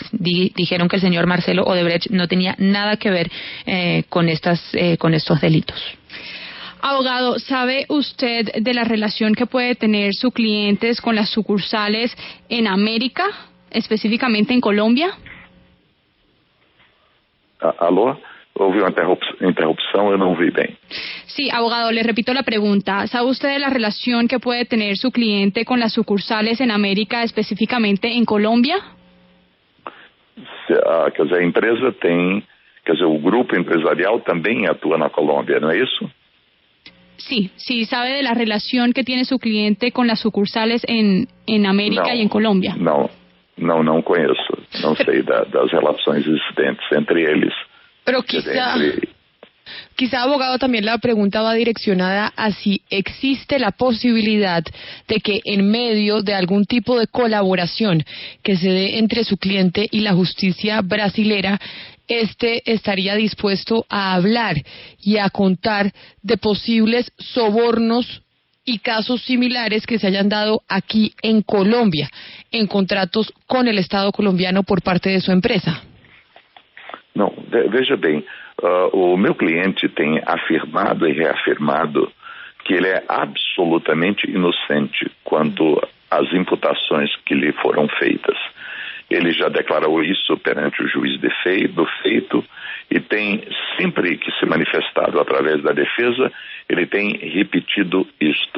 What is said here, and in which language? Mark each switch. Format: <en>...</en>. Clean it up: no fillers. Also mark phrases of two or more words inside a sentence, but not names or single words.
<es>Dijeron que el señor Marcelo Odebrecht no tenía nada que ver con estos delitos. Abogado, ¿sabe usted de la relación que puede tener sus clientes con las sucursales en América, específicamente en Colombia?</es> <pt>Alô? Houve uma interrupção, eu não vi bem.</pt> <es>Sí, abogado, le repito la pregunta. ¿Sabe usted de la relación que puede tener su cliente con las sucursales en América, específicamente en Colombia?</es> <pt>Quer dizer, a empresa tem... Quer dizer, o grupo empresarial também atua na Colômbia, não é isso?</pt> <es>Sí, ¿sabe de la relación que tiene su cliente con las sucursales en América y en Colombia?</es> <pt>Não conheço. Não sei das relações existentes entre eles.</pt> <es>Pero quizá, abogado, también la pregunta va direccionada a si existe la posibilidad de que en medio de algún tipo de colaboración que se dé entre su cliente y la justicia brasilera, estaría dispuesto a hablar y a contar de posibles sobornos y casos similares que se hayan dado aquí en Colombia, en contratos con el Estado colombiano por parte de su empresa.</es> <pt>Não, veja bem, o meu cliente tem afirmado e reafirmado que ele é absolutamente inocente quanto as imputações que lhe foram feitas. Ele já declarou isso perante o juiz do feito e tem, sempre que se manifestado através da defesa, ele tem repetido isto.</pt>